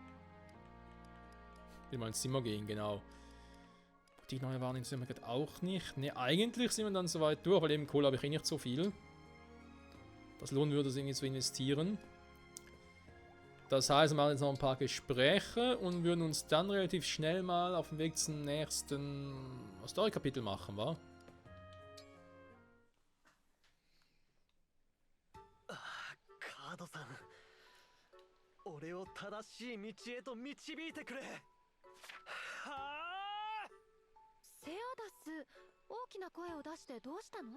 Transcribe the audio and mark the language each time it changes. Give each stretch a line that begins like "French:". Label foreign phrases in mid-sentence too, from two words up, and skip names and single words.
German: Will mal ins Zimmer gehen, genau. Die neue Wahrnehmung sind wir auch nicht. Ne, eigentlich sind wir dann soweit durch, weil eben Kohle habe ich eh nicht so viel. Das lohnen würde es irgendwie zu investieren. Das heißt, wir machen jetzt noch ein paar Gespräche und würden uns dann relativ schnell mal auf dem Weg zum nächsten Story-Kapitel machen, wa?
Japanese: カードさん、俺を正しい道へと導いてくれ。はあ。セアダス、大きな声を出してどうしたの？